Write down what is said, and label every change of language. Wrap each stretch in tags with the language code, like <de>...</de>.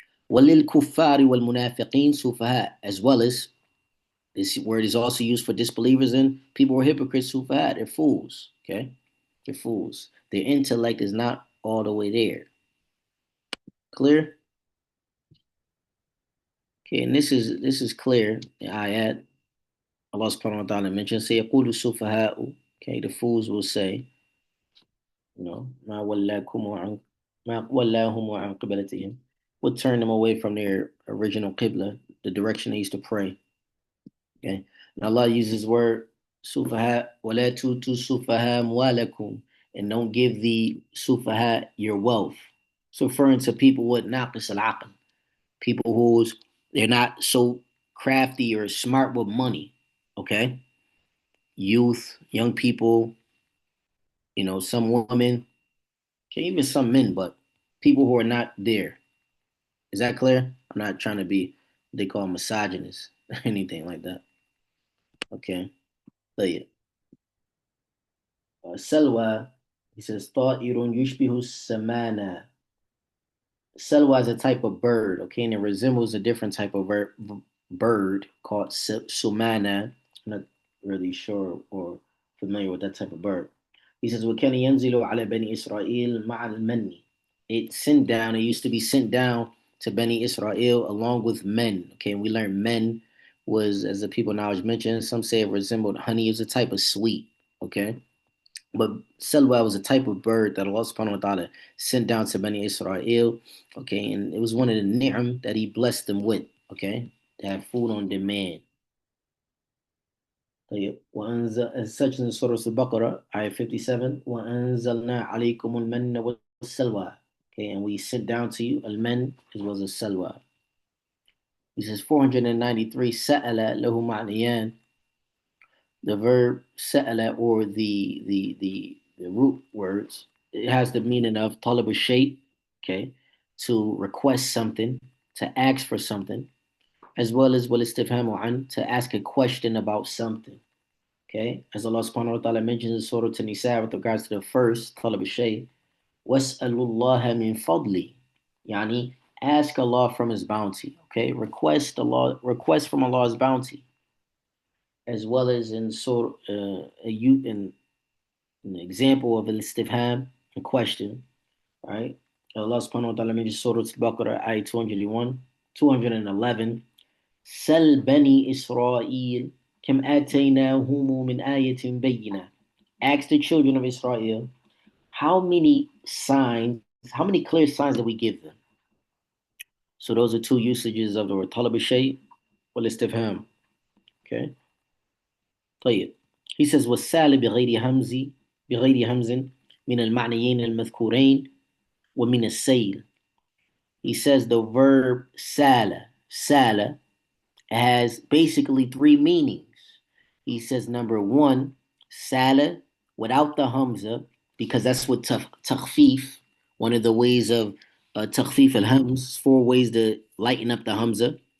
<ar>وَلِلْكُفَّارِ وَالْمُنَافِقِينَ سُفَهَاء,</ar> <en>as well as this word is also used for disbelievers and people who are hypocrites, sufahat. They're fools. Okay, they're fools. Their intellect is not all the way there. Clear? Okay, and this is clear. The ayat Allah subhanahu wa ta'ala mentions, say</en> <ar>يقول السفهاء.</ar> <en>Okay, the fools will say,</en> <ar>ما ولاكم عن ما ولاهم عن قبلتهم.</ar> <en>What turned them away from their original qibla, the direction they used to pray. Okay. And Allah uses word sufaha,</en> <ar>wala tutu sufaha mwalakum,</ar> <en>and don't give the sufaha your wealth. So referring to people with naqis al people who's they're not so crafty or smart with money. Okay. Youth, young people, some women, okay, even some men, but people who are not there. Is that clear? I'm not trying to be they call misogynist or anything like that. Okay. So yeah.</en> <ar>Salwa,</ar> <en>he says,</en> <ar>Ta'irun yushbihu samana.</ar> <en>Salwa is a type of bird, okay, and it resembles a different type of bird called sumana. I'm not really sure or familiar with that type of bird. He says,</en> <ar>وَكَانَ يَنْزِلُ عَلَى بَنِي إِسْرَائِيلَ مَعَ الْمَنِّ.</ar> <en>It used to be sent down to Bani Israel along with men. Okay, and we learned men was, as the people knowledge mentioned, some say it resembled honey. It's a type of sweet, okay? But Salwa was a type of bird that Allah subhanahu wa ta'ala sent down to Bani Israel. Okay, and it was one of the ni'am that He blessed them with. Okay, they had food on demand.</en> <ar>طيب وأنزل</ar> <en>such in Surah Al-Baqarah, ayah 57,</en> <ar>وَأَنزَلْنَا عَلَيْكُمُ الْمَنَّ وَالسَّلْوَى.</ar> <en>Okay, and we sent down to you al-man as well as salwa. He says 493,</en> <ar>سَأَلَ لَهُ مَعْنِيَانِ.</ar> <en>The verb sa'ala or the root words, it has the meaning of talab al-shay, okay, to request something, to ask for something, as well as</en> <ar>wal istifhamu an,</ar> <en>to ask a question about something. Okay, as Allah subhanahu wa ta'ala mentions in Surah An-Nisa with regards to the first talab al-shay,</en> <ar>was'alullaha min fadli,</ar> <en>yani ask Allah from His bounty. Okay, request from Allah's bounty, as well as in Surah in an example of al-istifham, a question, right? Allah subhanahu wa ta'ala mentions Surah Al-Baqarah, ayah 211.</en> <ar>Sal bani Israel, kam ataynahum min ayatin bayyinah.</ar> <en>Ask the children of Israel, how many signs, how many clear signs did we give them? So those are two usages of the word talab al-shay wal istifham. Okay. طيب. He says</en> <ar>والسال بغير همز من المعنيين المذكورين ومن السيل.</ar> <en>He says the verb sala has basically three meanings. He says number one, sala without the hamza, because that's what takhfif, one of the ways of takhfif al-hams, four ways to lighten up the hamza.</en>